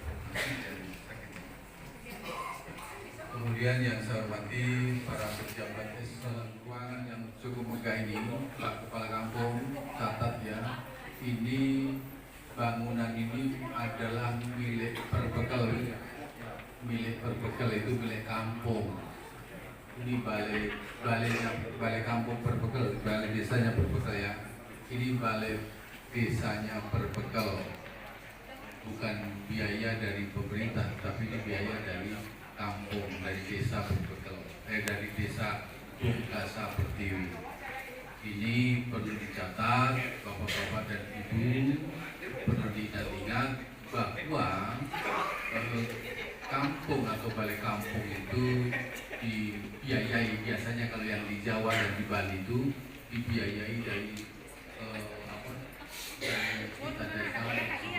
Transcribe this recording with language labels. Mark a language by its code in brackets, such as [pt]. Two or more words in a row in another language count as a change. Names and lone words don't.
[id] Kemudian yang saya hormati para pejabat eselon keuangan yang cukup megah ini, Pak Kepala Kampung, catat ya, ini bangunan ini adalah milik Perbekel. Milik Perbekel itu milik kampung. Ini balai kampung Perbekel, balai desanya Perbekel ya. Ini balai desanya Perbekel, bukan biaya dari pemerintah, tapi ini biaya dari kampung, dari desa Perbekel, dari desa Bungkasa Pertiwi. Ini perlu dicatat, bapak-bapak dan ibu, perlu diingat-ingat bahwa kampung atau balai kampung itu dibiayai, biasanya kalau yang di Jawa dan di Bali itu dibiayai dari dari kampung.